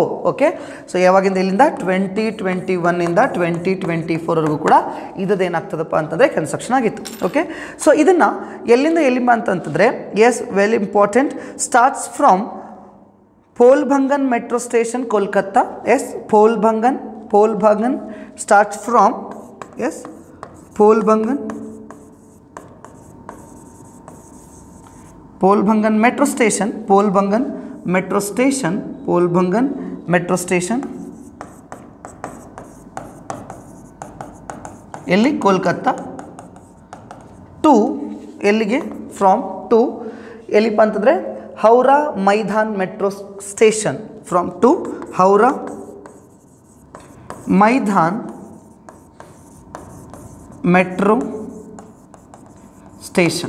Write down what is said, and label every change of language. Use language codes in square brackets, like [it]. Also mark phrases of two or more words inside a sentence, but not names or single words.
[en] okay, so [kn] ಯಾವಾಗಿಂದ ಇಲ್ಲಿಂದ 2021 2024ವರೆಗೂ ಕೂಡ ಇದೇನಾಗ್ತದಪ್ಪ ಅಂತಂದರೆ ಕನ್ಸ್ಟ್ರಕ್ಷನ್ ಆಗಿತ್ತು. [en] okay, so [kn] ಇದನ್ನು ಎಲ್ಲಿಂದ ಎಲ್ಲಿಂದ ಅಂತಂತಂದರೆ, [en] yes, very important, starts from Polbhangan metro station Kolkata. yes, Polbhangan starts from, yes, Polbhangan metro station, Polbhangan metro station ಎಲ್ಲಿ? ಕೋಲ್ಕತ್ತಾ. [kn] ಟು ಎಲ್ಲಿಗೆ? [en] from to [kn] ಎಲ್ಲಿಪ್ಪ ಅಂತಂದರೆ ಹೌರಾ ಮೈದಾನ್ ಮೆಟ್ರೋ ಸ್ಟೇಷನ್. [en] from to Howrah Maidan metro station.